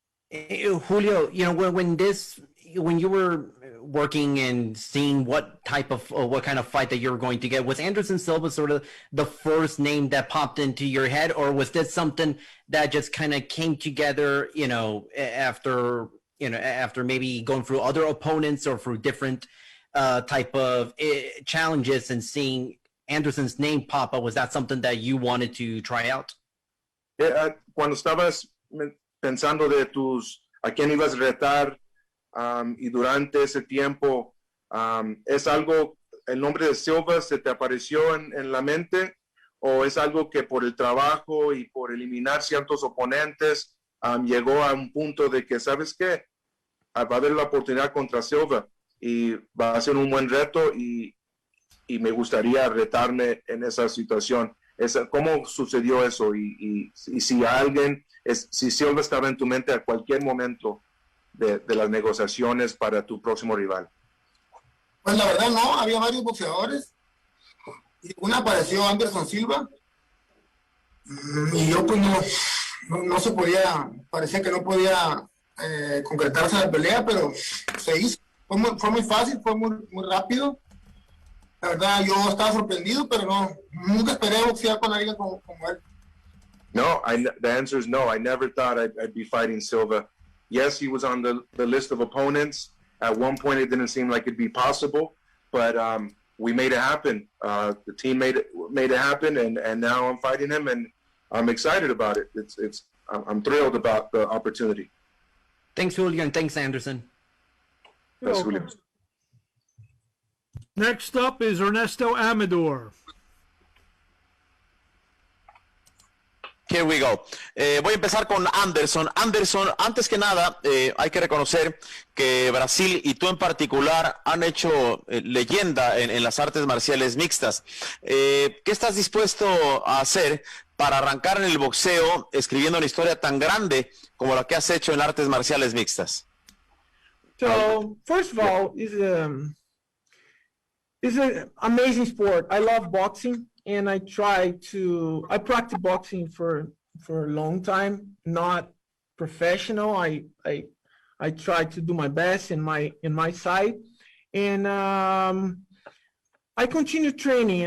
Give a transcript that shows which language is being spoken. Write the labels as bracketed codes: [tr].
[en] Julio, when you were working and seeing what kind of fight that you were going to get, was Anderson Silva sort of the first name that popped into your head, or was this something that just kind of came together, after maybe going through other opponents or through different type of challenges and seeing Anderson's name pop up? Was that something that you wanted to try out? [es] Cuando estabas pensando de a quién ibas a retar, y durante ese tiempo, ¿es algo, el nombre de Silva se te apareció en la mente, o es algo que por el trabajo y por eliminar ciertos oponentes llegó a un punto de que, ¿sabes qué? Va a haber la oportunidad contra Silva y va a ser un buen reto y me gustaría retarme en esa situación? ¿Cómo sucedió eso? Y si si Silva estaba en tu mente a cualquier momento de las negociaciones para tu próximo rival. Pues la verdad no, había varios boxeadores. Y una apareció Anderson Silva. Y yo pues no se podía, parecía que no podía concretarse la pelea, pero se hizo. Fue muy fácil, fue muy rápido. La verdad yo estaba sorprendido, pero nunca esperé boxear con alguien como él. [en] No, the answer is no. I never thought I'd be fighting Silva. Yes, he was on the list of opponents. At one point, it didn't seem like it'd be possible, but we made it happen. The team made it happen, and now I'm fighting him, and I'm excited about it. I'm thrilled about the opportunity. Thanks, Julio, and thanks, Anderson. Thanks, Julio. Next up is Ernesto Amador. Here we go. [es] Voy a empezar con Anderson. Anderson, antes que nada, hay que reconocer que Brasil y tú en particular han hecho leyenda en las artes marciales mixtas. ¿Qué estás dispuesto a hacer para arrancar en el boxeo escribiendo una historia tan grande como la que has hecho en artes marciales mixtas? [en] So, first of all, it's an amazing sport. I love boxing. And I practice boxing for a long time, not professional. I try to do my best in my side, and I continue training.